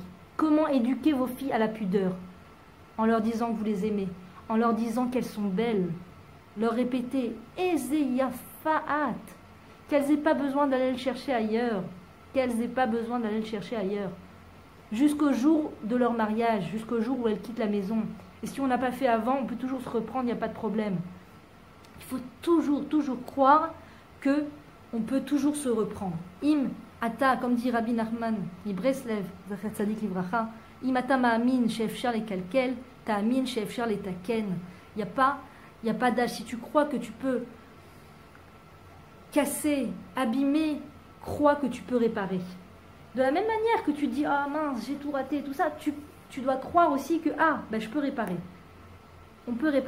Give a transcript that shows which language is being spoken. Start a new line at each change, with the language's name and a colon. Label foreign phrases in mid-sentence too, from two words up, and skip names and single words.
French: Comment éduquer vos filles à la pudeur? En leur disant que vous les aimez, en leur disant qu'elles sont belles, leur répéter « Ezeyafaat », qu'elles n'aient pas besoin d'aller le chercher ailleurs, jusqu'au jour de leur mariage, jusqu'au jour où elles quittent la maison. Et si on n'a pas fait avant, on peut toujours se reprendre, il n'y a pas de problème. Il faut toujours croire qu'on peut toujours se reprendre.
Hebrew: אם אתה,
French: comme dit
Hebrew: Rabbi Nachman, Ibreslev, זכר צדיק לברכה אם אתה מאמין שאפשר לקלקל תאמין שאפשר לתקן.
French: Il n'y a pas d'âge. Si tu crois que tu peux casser, abîmer, crois que tu peux réparer. De la même manière que tu dis « Ah mince, j'ai tout raté », tout ça, tu dois croire aussi que « Ah, ben, je peux réparer ». On peut réparer.